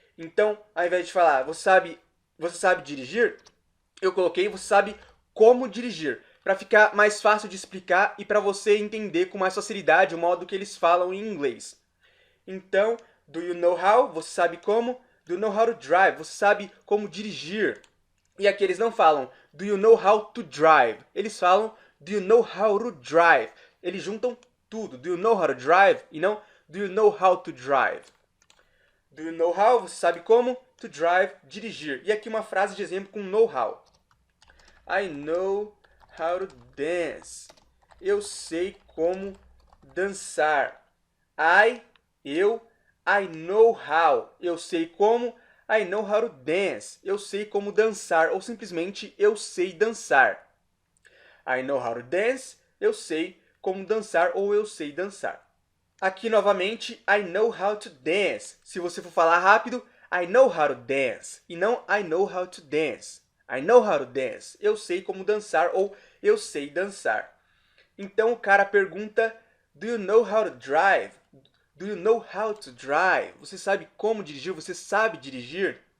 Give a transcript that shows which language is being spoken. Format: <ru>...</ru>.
<pt>Então, ao invés de falar você sabe dirigir, eu coloquei você sabe como dirigir, para ficar mais fácil de explicar e para você entender com mais facilidade o modo que eles falam em inglês.</pt> <en>Então, do you know how?</en> <pt>Você sabe como?</pt> <en>Do you know how to drive?</en> <pt>Você sabe como dirigir? E aqui eles não falam</pt> <en>do you know how to drive?</en> <pt>Eles falam</pt> <en>do you know how to drive?</en> <pt>Eles juntam tudo.</pt> <en>Do you know how to drive?</en> <pt>E não</pt> <en>do you know how to drive? Do you know how?</en> <pt>Você sabe como?</pt> <en>To drive,</en> <pt>dirigir. E aqui uma frase de exemplo com know how.</pt> <en>I know how to dance.</en> <pt>Eu sei como dançar.</pt> <en>I know how.</en> <pt>Eu sei como.</pt> <en>I know how to dance.</en> <pt>Eu sei como dançar. Ou simplesmente, eu sei dançar.</pt> <en>I know how to dance.</en> <pt>Eu sei como dançar ou eu sei dançar. Aqui, novamente,</pt> <en>I know how to dance.</en> <pt>Se você for falar rápido,</pt> <en>I know how to dance.</en> <pt>E não</pt> <en>I know how to dance. I know how to dance.</en> <pt>Eu sei como dançar ou eu sei dançar. Então, o cara pergunta,</pt> <en>do you know how to drive? Do you know how to drive?</en> <pt>Você sabe como dirigir? Você sabe dirigir?</pt>